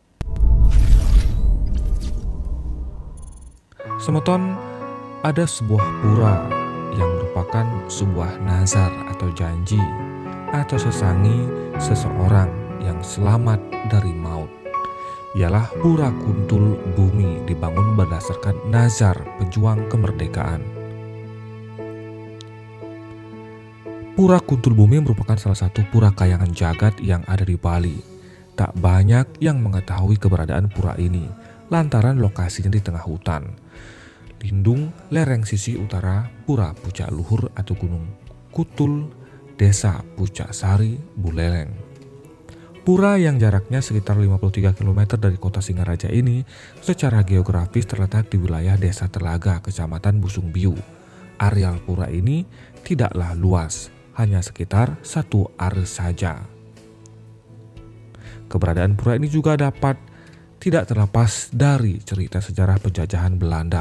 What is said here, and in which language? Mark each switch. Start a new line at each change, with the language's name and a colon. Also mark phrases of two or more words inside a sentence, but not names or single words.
Indonesian: Semeton, ada sebuah pura yang merupakan sebuah nazar atau janji atau sesangi seseorang yang selamat dari maut. Ialah Pura Kuntul Bumi, dibangun berdasarkan nazar pejuang kemerdekaan. Pura Kuntul Bumi merupakan salah satu pura kayangan jagat yang ada di Bali. Tak banyak yang mengetahui keberadaan pura ini lantaran lokasinya di tengah hutan lindung lereng sisi utara Pura Pucak Luhur atau Gunung Kutul, Desa Pucak Sari, Buleleng. Pura yang jaraknya sekitar 53 km dari kota Singaraja ini secara geografis terletak di wilayah Desa Telaga, Kecamatan Busung Biu. Areal pura ini tidaklah luas, hanya sekitar 1 are saja. Keberadaan pura ini juga dapat tidak terlepas dari cerita sejarah penjajahan Belanda.